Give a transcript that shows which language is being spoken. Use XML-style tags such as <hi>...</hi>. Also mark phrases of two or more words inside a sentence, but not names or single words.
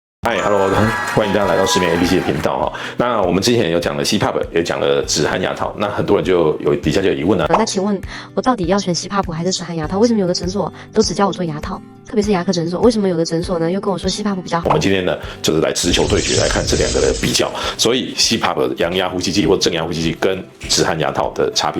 <zh>嗨 ，Hello， 歡迎大家來到失眠 ABC 的頻道哈。那我們之前有講了 CPAP，也講了止鼾牙套，那很多人底下就有疑問啊。那請問我到底要選 CPAP 還是止鼾牙套？為什麼有的診所都只教我做牙套，特別是牙科診所？為什麼有的診所呢又跟我說 CPAP 比較好？我們今天呢就是來直球對決，來看這兩個的比較。所以 CPAP 陽壓呼吸器或正壓呼吸器跟止鼾牙套的差別。</zh>